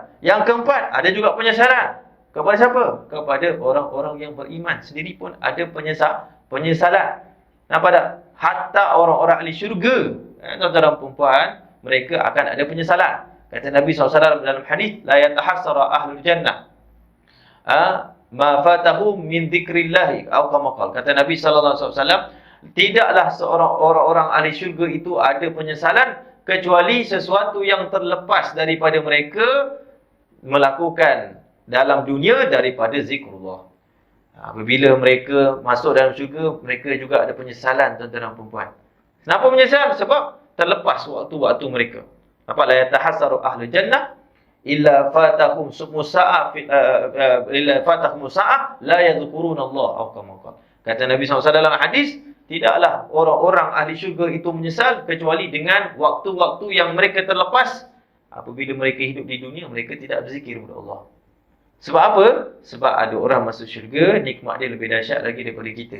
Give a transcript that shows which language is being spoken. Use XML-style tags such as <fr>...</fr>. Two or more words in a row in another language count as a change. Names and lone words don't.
<ms>Yang keempat, ada juga penyesalan. Kepada siapa? Kepada orang-orang yang beriman sendiri pun ada penyesalan. Nampak tak? Hatta orang-orang ahli syurga, tuan-tuan dan perempuan, mereka akan ada penyesalan. Kata Nabi SAW dalam hadis,</ms> <ar>لا يتحسر أهل الجنة ما فاتهم من ذكر الله atau كما قال.</ar> <ms>Kata Nabi SAW, tidaklah seorang orang-orang ahli syurga itu ada penyesalan kecuali sesuatu yang terlepas daripada mereka melakukan dalam dunia daripada zikrullah. Apabila mereka masuk dalam syurga, mereka juga ada penyesalan, tuan-tuan dan perempuan. Kenapa menyesal? Sebab terlepas waktu-waktu mereka.</ms> <ar>Apa لا يتحسر أهل الجنة إلا فاتهم ساعة إلا فاتهم ساعة لا يذكرون الله atau كما قال.</ar> <ms>Kata Nabi SAW dalam hadis, tidaklah orang-orang ahli syurga itu menyesal kecuali dengan waktu-waktu yang mereka terlepas. Apabila mereka hidup di dunia, mereka tidak berzikir kepada Allah. Sebab apa? Sebab ada orang masuk syurga, nikmat dia lebih dahsyat lagi daripada kita.</ms>